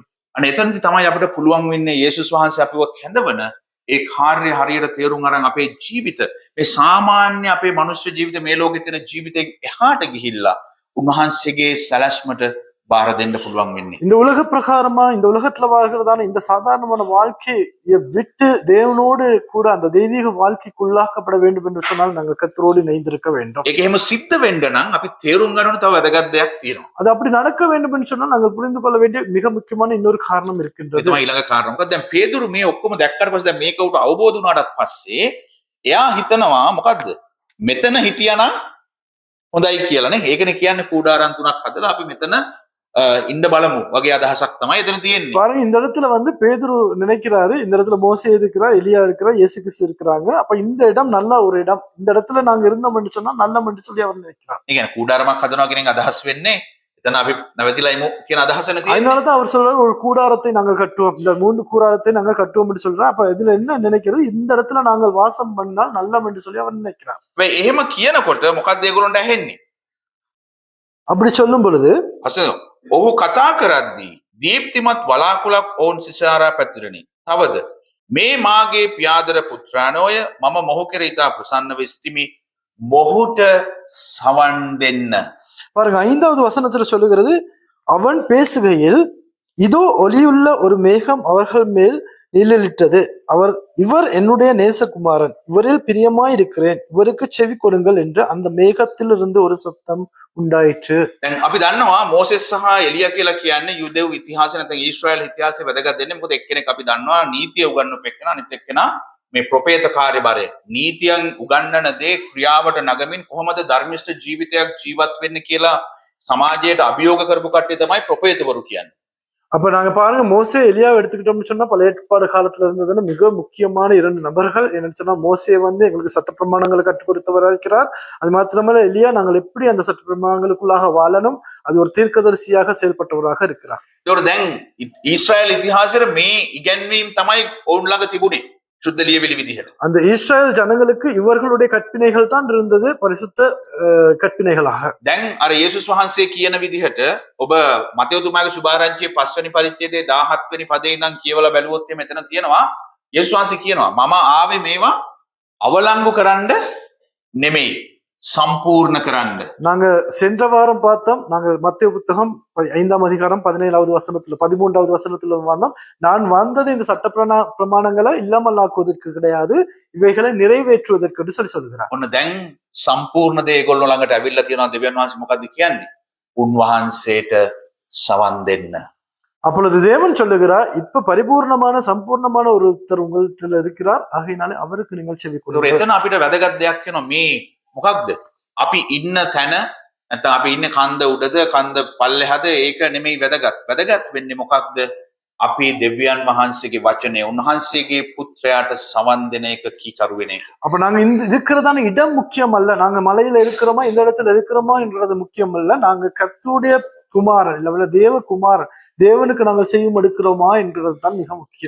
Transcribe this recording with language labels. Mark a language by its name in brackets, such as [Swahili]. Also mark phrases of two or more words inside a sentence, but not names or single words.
[Sinhala] අන්න එතනදි තමයි අපිට පුළුවන් වෙන්නේ යේසුස් වහන්සේ අපිව කැඳවන ඒ කාර්ය හරියට තේරුම් අරන් අපේ ජීවිත මේ සාමාන්‍ය අපේ මනුෂ්‍ය ජීවිත මේ ලෝකේ තියෙන ජීවිතෙන් එහාට ගිහිල්ලා උන්වහන්සේගේ සැලැස්මට බාර දෙන්න පුළුවන් වෙන්නේ. [Tamil] இந்த உலக பிரகாரமா இந்த உலகத்துல வாழ்கிறதான இந்த சாதாரணமான வாழ்க்கையை விட்டு தேவனோடு கூட அந்த தெய்வீக வாழ்க்கைக்குள்ளாக்கப்பட வேண்டும் என்று சொன்னால் நாங்கள் கர்த்தரோடு இணைந்திருக்க வேண்டும். [Sinhala] ඒක එහෙම සිද්ධ වෙන්න නම් අපි තේරුම් ගන්න ඕන තව වැදගත් දෙයක් තියෙනවා. [Tamil] அது அப்படி நடக்க வேண்டும் என்று சொன்னால் நாங்கள் புரிந்து கொள்ள வேண்டிய மிக முக்கியமான இன்னொரு காரணம் இருக்கின்றது. [Sinhala] ඒ තමයි ඊළඟ කාරණා. මොකද දැන් පේදුරු මේ ඔක්කොම දැක්කට පස්සේ දැන් මේක උට අවබෝධ වුණාට පස්සේ එයා හිතනවා මොකද්ද? මෙතන හිටියානම් හොඳයි කියලා නේ. ඒකනේ කියන්නේ කූඩාරම් තුනක් හදලා අපි මෙතන ඉන්න බලමු වගේ අදහසක් තමයි එතන තියෙන්නේ. [Tamil] பாருங்க, இந்த இடத்துல பேதுரு நினைக்கிறாரு, இந்த இடத்துல மோசே இருக்கிறார், எலியா இருக்கிறார், இயேசு கிறிஸ்து இருக்கிறாங்க. அப்ப இந்த இடம் நல்ல ஒரு இடம், இந்த இடத்துல நாங்க இருந்தோம் என்று சொன்னா நல்லம் என்று சொல்லி அவர் நினைக்கிறார். ඒ කියන්නේ කූඩාරමක් හදනවා කියන එක අදහස් වෙන්නේ එතන අපි නැවතිලා ඉමු කියන අදහස නේ තියෙන්නේ. அதனாலதான் அவர் சொல்றாரு ஒரு கூடாரத்தை நாங்கள் கட்டுவோம், இந்த 3 கூடாரத்தை நாங்கள் கட்டுவோம் என்று சொல்றாரு. அப்ப இதுல என்ன நினைக்கிறது? இந்த இடத்துல நாங்கள் வாசம் பண்ணால் நல்லம் என்று சொல்லி அவர் நினைக்கிறார். [Sinhala] හැබැයි එහෙම කියනකොට මොකක්ද ඒගොල්ලන්ට ඇහෙන්නේ? [Tamil] அப்படி சொல்லும் பொழுது [Sinhala] අසන ඔහු කතා කරද්දී දීප්තිමත් වලාකුළක් ඔවුන් සිසාරා පැතිරෙනි. තවද මේ මාගේ පියාදර පුත්‍රාණෝය මම මොහු කෙරෙහි ඉතා ප්‍රසන්නව සිටිමි. මොහුට සවන් දෙන්න. [Tamil] பாருங்க, 5வது வசனத்துல சொல்லுகிறது, அவன் பேசுகையில் இதோ ஒளியுள்ள ஒரு மேகம் அவர்கள் மேல் நிழலிட்டது. இவர் என்னுடைய நேசகுமாரன், இவரில் பிரியமாய் இருக்கிறேன், இவருக்கு செவி கொடுங்கள் என்று அந்த மேகத்திலிருந்து ஒரு சத்தம் உண்டாயிற்று. [Sinhala] දැන් අපි දන්නවා මෝසෙස් සහ එලියා කියලා කියන්නේ යුදෙව් ඉතිහාසය නැත්නම් ඊශ්‍රායල් ඉතිහාසයේ වැදගත් දෙන්නේ. මොකද එක්කෙනෙක් අපි දන්නවා නීතිය උගන්වපු එක්කෙනා, අනිත් එක්කෙනා මේ ප්‍රොපේත කාර්යභාරය. නීතියෙන් උගන්වන දේ ක්‍රියාවට නගමින් කොහොමද ධර්මිෂ්ඨ ජීවිතයක් ජීවත් වෙන්නේ කියලා සමාජයට අභියෝග කරපු කට්ටිය තමයි ප්‍රොපේතවරු කියන්නේ. [Tamil] அப்ப நாங்க பாருங்க, மோசே எலியாவை எடுத்துக்கிட்டோம்னு சொன்னா பழைய ஏற்பாடு காலத்துல இருந்ததுன்னு மிக முக்கியமான 2 நபர்கள். என்னன்னு சொன்னா மோசே எங்களுக்கு சட்ட பிரமாணங்களை கற்றுக் கொடுத்தவராக இருக்கிறார். அது மாத்திரமல்ல, எலியா நாங்கள் எப்படி அந்த சட்ட பிரமாணங்களுக்குள்ளாக வாழணும், அது ஒரு தீர்க்கதரிசியாக செயல்பட்டவராக இருக்கிறார். [Sinhala] ඒතකොට දැන් ඊශ්‍රායල් ඉතිහාසයේ මේ ඉගැන්වීම් තමයි ඔවුන් ළඟ තිබුණේ සුද්ධ ලියවිලි විදිහට. [Tamil] அந்த இஸ்ரேல் ஜனங்களுக்கு இவர்களுடைய கற்பினைகள் தான் இருந்தது, பரிசுத்த கற்பினைகளாக. [Sinhala] දැන් අර යේසුස් වහන්සේ කියන විදිහට ඔබ මතෙව්තුමාගේ සුභාරංචියේ 5 වෙනි පරිච්ඡේදයේ 17 වෙනි පදේ ඉඳන් කියවලා බැලුවොත් මෙතන තියෙනවා යේසුස් වහන්සේ කියනවා මම ආවේ මේවා අවලංගු කරන්න නෙමෙයි, சம்பூர்ண කරන්න. [Tamil] நாங்க சென்ற வாரம் பார்த்தோம், நாங்க மத்தேயு புத்தகம் 5ஆம் அதிகாரம் 17வது வசனத்துல 13வது வசனத்துல வந்தோம். நான் வந்தது இந்த சட்ட பிரமாணங்களை இல்லாமல் ஆக்குவதற்கு கிடையாது, இவைகளை நிறைவேற்றுவதற்கு சொல்லி சொல்லுகிறார். [Sinhala] ඔන්න දැන් සම්පූර්ණ දේ ඒගොල්ලෝ ළඟට ඇවිල්ලා තියෙනවා. දෙවියන් වහන්සේ මොකද්ද කියන්නේ? උන්වහන්සේට සවන් දෙන්න. [Tamil] அப்பொழுது தேவன் சொல்லுகிறார், இப்ப பரிபூர்ணமான சம்பூர்ணமான ஒருத்தர் உங்களிடத்தில் இருக்கிறார், ஆகையினாலே அவருக்கு நீங்கள் செவி கொடுங்கள். [Sinhala] එතන අපිට වැදගත් දෙයක් වෙනවා. මේ මොකක්ද? අපි ඉන්න තැන නැත්නම් අපි ඉන්නේ කන්ද උඩද කන්ද පල්ලෙහාද ඒක නෙමෙයි වැදගත්. වැදගත් වෙන්නේ මොකක්ද? අපි දෙවියන් වහන්සේගේ වචනය, උන්වහන්සේගේ පුත්‍රයාට සවන් දෙන එක කීකරු වෙන එක. [Tamil] அப்ப நாங்க இந்த இருக்கிறதான இடம் முக்கியம் அல்ல, நாங்க மலையில இருக்கிறோமா இந்த இடத்துல இருக்கிறோமா என்றது முக்கியம் அல்ல, நாங்க கர்த்தருடைய குமாரன் இல்ல தேவ குமாரன், தேவனுக்கு நாங்கள் செய்யும் எடுக்கிறோமா என்றது தான் மிக முக்கியம்.